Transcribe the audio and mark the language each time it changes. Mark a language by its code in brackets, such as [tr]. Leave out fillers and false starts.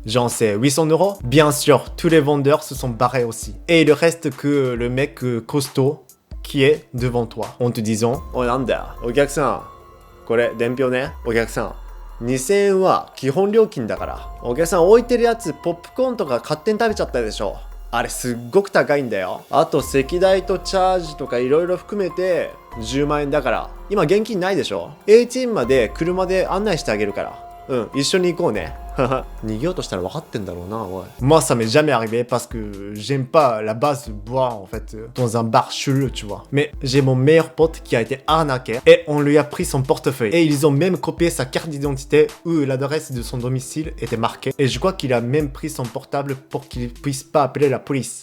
[fr] Genre c'est 800 €. Bien sûr, tous les vendeurs se sont barrés aussi. Et il ne reste que le mec costaud qui est devant toi en te disant « [ja] Oh nanda, okyaku-san, kore denpyo ne, okyaku-san, 2000 yen wa kihon ryoukin da kara. Okyaku-san, oiteru yatsu popcorn to ka katteに食べちゃったでしょ。あれすっごく高いんだよ。あと席代とチャージとかいろいろ含めて10万円だから。今現金ないでしょ。ATM まで車で案内してあげるから。一緒に行こうね。逃げようとしたら分かってんだろうな、おい。 [fr] Moi, ça m'est jamais arrivé parce que j'aime pas la base boire en fait dans un bar chelou, tu vois. Mais j'ai mon meilleur pote qui a été arnaqué et on lui a pris son portefeuille. Et ils ont même copié sa carte d'identité où l'adresse de son domicile était marquée. Et je crois qu'il a même pris son portable pour qu'il puisse pas appeler la police.